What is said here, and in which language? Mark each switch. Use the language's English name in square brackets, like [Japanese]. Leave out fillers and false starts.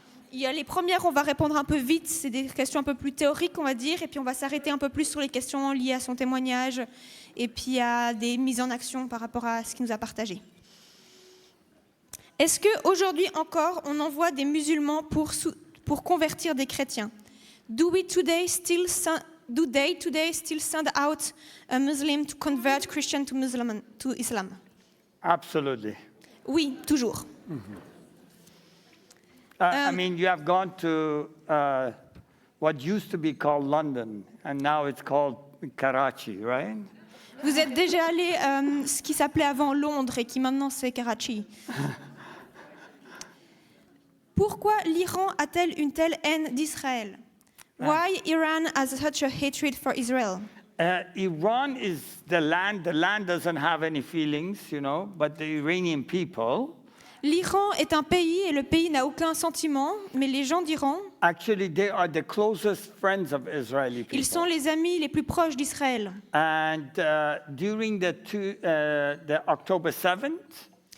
[French] Il y a les premières, on va répondre un peu vite, c'est des questions un peu plus théoriques, on va dire, et puis on va s'arrêter un peu plus sur les questions liées à son témoignage et puis à des mises en action par rapport à ce qu'il nous a partagé. Est-ce qu'aujourd'hui encore, on envoie des musulmans pour convertir des chrétiens? [English] Do they today still send out a Muslim to convert Christian to Islam? Absolutely. [French] Oui, toujours. [English] I mean, you have gone to what used to be called London, and now it's called Karachi, right? [French] Vous êtes déjà allé ce qui s'appelait avant Londres et qui maintenant c'est Karachi. Pourquoi l'Iran a-t-elle une telle haine d'Israël? [English] Why Iran has such a hatred for Israel? Iran is the land. The land doesn't have any feelings, you know, but the Iranian people. [French] L'Iran est un pays et le pays n'a aucun sentiment, mais les gens d'Iran, [English] Actually, they are the closest friends of Israeli people. [French] ils sont les amis les plus proches d'Israël. [English] And during the October 7th,